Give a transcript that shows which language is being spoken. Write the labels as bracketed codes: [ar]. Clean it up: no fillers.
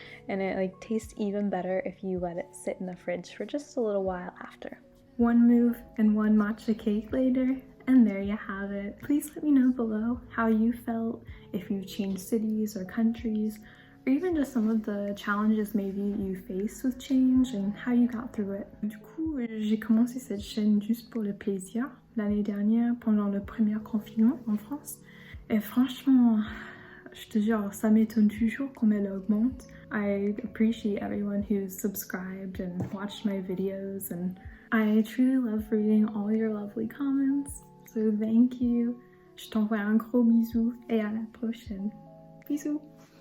[en] And it tastes even better if you let it sit in the fridge for just a little while after. One move and one matcha cake later, and there you have it. Please let me know below how you felt, if you've changed cities or countries, or even just some of the challenges maybe you faced with change and how you got through it. [fr] Du coup, j'ai commencé cette chaîne juste pour le plaisir l'année dernière pendant le premier confinement en France. Et franchement, je te jure, ça m'étonne toujours comme elle augmente. [en] I appreciate everyone who's subscribed and watched my videos, and I truly love reading all your lovely comments. So thank you. [fr] Je t'envoie un gros bisou et à la prochaine. Bisous.